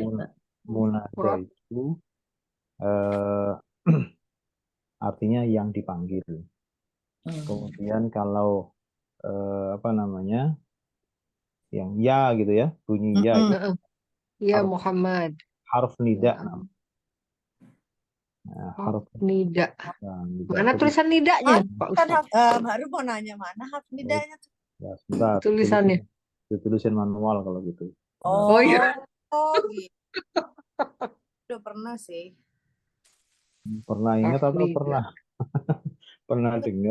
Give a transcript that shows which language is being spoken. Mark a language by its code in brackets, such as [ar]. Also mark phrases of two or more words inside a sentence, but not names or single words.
[id] munada itu artinya yang dipanggil. Kemudian kalau yang ya gitu ya, bunyi ya gitu. [ar] يا محمد. حرف نداء. حرف نداء. Nida. [id] Mana tulisan nidanya, Pak Ustaz? Baru mau nanya mana [ar] harf nidanya [id] tuh. Ya, sebentar. Tulisannya. Ditulisin manual kalau gitu. Oh iya. Gitu. Udah pernah sih. Pernah ingat atau Nida. pernah pernah dengar?